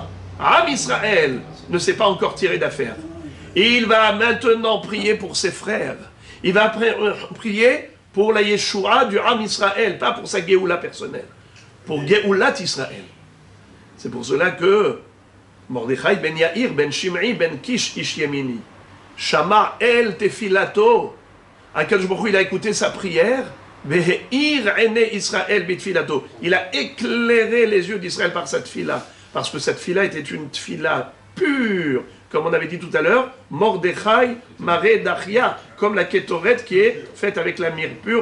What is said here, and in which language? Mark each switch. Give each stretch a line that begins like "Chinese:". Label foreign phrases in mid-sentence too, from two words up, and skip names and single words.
French: Am Israël ne s'est pas encore tiré d'affaire. Et il va maintenant prier pour ses frères. Il va prier pour la Yeshua du Am Israël, pas pour sa Géoula personnelle. Pour
Hebrew: גאולת ישראל.
French: C'est pour cela que
Hebrew: מרדכי בן יאיר בן שמעי בן קיש איש ימיני שמע אל תפילתו. הקדוש ברוך הוא,
French: il a écouté sa prière.
Hebrew: והאיר עיני ישראל בתפילתו.
French: Il a éclairé les yeux d'Israël par cette tfila. Parce que cette tfila était une tfila pure. Comme on avait dit tout à l'heure, Mordechai Mare Dachia, comme la Kétoret qui est faite avec la myrrhe pure.